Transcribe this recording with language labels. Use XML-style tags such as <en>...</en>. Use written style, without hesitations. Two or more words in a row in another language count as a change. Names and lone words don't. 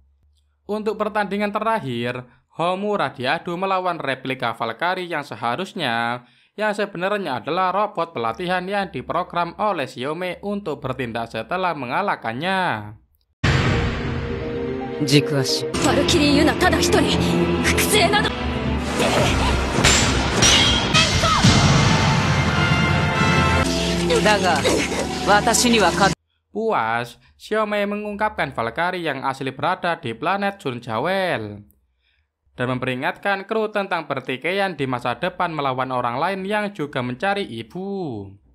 <id>Untuk pertandingan terakhir, Homura diadu melawan replika Valkyrie yang sebenarnya adalah robot pelatihan yang diprogram oleh Xiaomei untuk bertindak setelah mengalahkannya.</id> <ja>Valkyrie Yuna tada hitori, fukusei nado.</ja> <id>Puas, Xiaomei mengungkapkan Valkyrie yang asli berada di planet Sunjawel dan memperingatkan kru tentang pertikaian di masa depan melawan orang lain yang juga mencari ibu.</id>